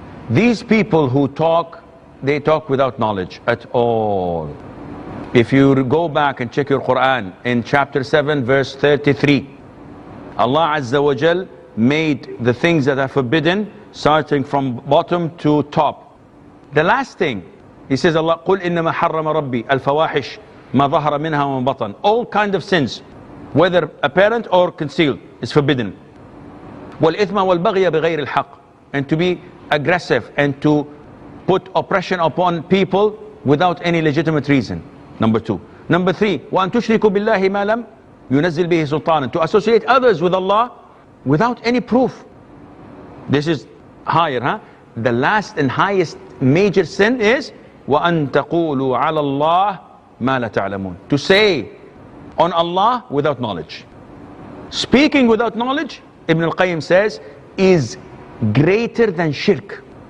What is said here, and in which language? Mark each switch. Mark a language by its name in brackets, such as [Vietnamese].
[English] These people who talk, they talk without knowledge at all. If you go back and check your Quran, in chapter 7, verse 33, Allah Azza wa Jal made the things that are forbidden, starting from bottom to top. The last thing, He says, Allah, [Arabic] قُلْ إِنَّمَا حَرَّمَ رَبِّي الْفَوَاحِشْ مَا ظَهَرَ مِنْهَا وَمَا بَطَنَ. [English] All kind of sins, whether apparent or concealed, is forbidden. [Arabic] وَالْإِثْمَ وَالْبَغْيَ بِغَيْرِ الْحَقِّ. [English] And to be aggressive and to put oppression upon people without any legitimate reason. Number 2. Number 3, [Arabic] وَأَن تُشْرِكُوا بِاللَّهِ مَا لَمْ يُنَزِّلْ بِهِ سُلْطَانًا. [English] To associate others with Allah without any proof. This is higher, huh? The last and highest major sin is [Arabic] وَأَن تَقُولُوا عَلَى اللَّهِ مَا لَا تَعْلَمُونَ. [English] To say on Allah without knowledge. Speaking without knowledge, Ibn al-Qayyim says, is greater than shirk.